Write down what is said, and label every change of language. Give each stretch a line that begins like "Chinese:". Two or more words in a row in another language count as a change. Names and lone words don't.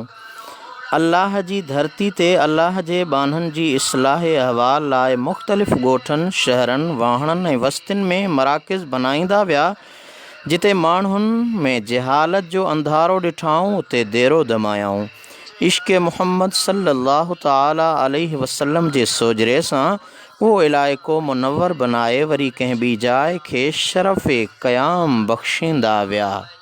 Sindhi: अल्लाह जी धरती ते अल्लाह जे बाननि जी इस्लाह अहवाल लाइ मुख़्तलिफ़ ॻोठनि, शहरनि, वाहणनि ऐं वस्तियुनि में मराकिज़ बनाईंदा विया। जिते माण्हुनि में जहालत जो अंधारो ॾिठाऊं, उते देरो दमायाऊं। इश्क़ मुहम्मद
Arabic: صلى الله تعالى عليه وسلم
Sindhi: जे सोजरे सां उहो इलाइक़ो मुनव्वर बनाए वरी कंहिं ॿी जाइ खे शरफ़ क़याम बख़्शींदा विया।